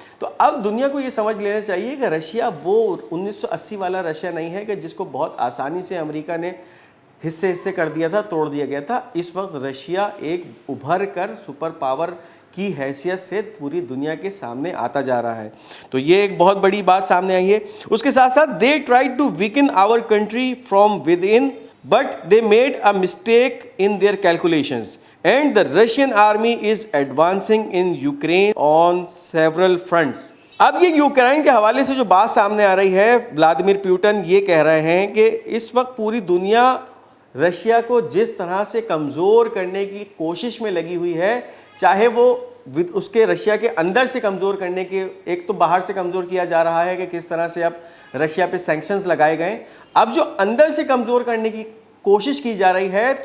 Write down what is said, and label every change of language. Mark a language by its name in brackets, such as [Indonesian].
[Urdu] تو اب دنیا کو یہ سمجھ لینا چاہیے کہ رشیا وہ 1980 والا رشیا نہیں ہے کہ جس کو بہت آسانی سے امریکہ نے حصے کر دیا تھا, توڑ دیا گیا تھا. اس وقت رشیا ایک ابھر کر سپر پاور کی حیثیت سے پوری دنیا کے سامنے آتا جا رہا ہے. تو یہ ایک بہت بڑی بات سامنے آئی ہے. اس کے ساتھ ساتھ [English] they tried to weaken our country from within but they made a mistake in their calculations and the Russian army is advancing in Ukraine on several fronts. [Urdu] اب یہ یوکرین کے حوالے سے جو بات سامنے آ رہی ہے, ولادیمیر پیوٹن یہ کہہ رہے ہیں کہ اس وقت پوری دنیا رشیا کو جس طرح سے کمزور کرنے کی کوشش میں لگی ہوئی ہے, چاہے وہ اس کے رشیا کے اندر سے کمزور کرنے کے, ایک تو باہر سے کمزور کیا جا رہا ہے کہ کس طرح سے اب رشیا پہ سینکشنز لگائے گئے, اب جو اندر سے کمزور کرنے کی کوشش کی جا رہی ہے.